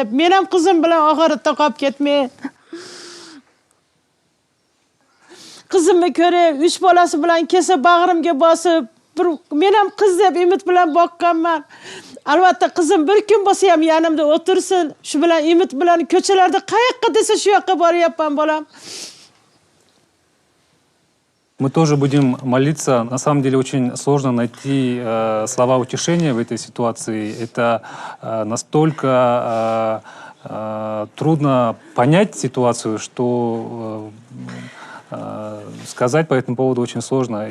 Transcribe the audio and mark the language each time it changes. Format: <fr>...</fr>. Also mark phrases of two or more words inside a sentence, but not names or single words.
<uz>Men ham qizim bilan oxiratda qolib ketmay. Qizimni ko'rib, 3 bolasi bilan kelsa bag'rimga bosib, men ham qiz deb umid bilan boqqanman. Albatta qizim bir kun bo'lsa ham yonimda o'tirsin. Shu bilan umid bilan ko'chalarda qayoqqa desa shu yoqqa boryapman bolam.</uz> <ru>Мы тоже будем молиться. На самом деле очень сложно найти слова утешения в этой ситуации. Это настолько трудно понять ситуацию, что сказать по этому поводу очень сложно.</ru>